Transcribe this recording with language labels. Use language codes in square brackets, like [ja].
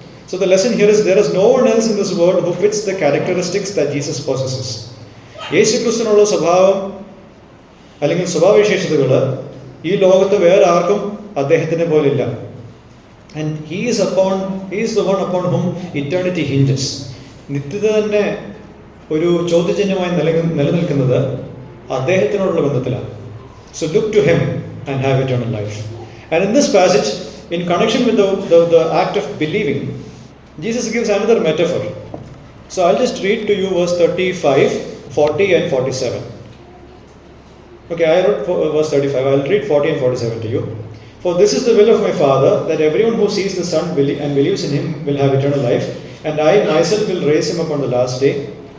[en] So the lesson here is there is no one else in this world who fits the characteristics that Jesus possesses. [ml] യേശു ക്രിസ്തുവിനുള്ള സ്വഭാവം അല്ലെങ്കിൽ സ്വഭാവവിശേഷതകൾ ഈ ലോകത്ത് വേറെ ആർക്കും അദ്ദേഹത്തിനെ പോലില്ല. [en] And he is the one upon whom eternity hinges. [ml] നിത്യത തന്നെ ഒരു ചോദ്യചിഹ്നമായി നിലനിൽക്കുന്നത് അദ്ദേഹത്തിനോടുള്ള ബന്ധത്തിലാണ്. [en] So look to him and have eternal life. And in this passage, in connection with the act of believing, Jesus gives another metaphor. So I'll just read to you verse 35, 40 and 47. Okay, I wrote verse 35. I'll read 40 and 47 to you. For this is the will of my Father, that everyone who sees the Son and believes in him will have eternal life, and I myself will raise him up on the last day.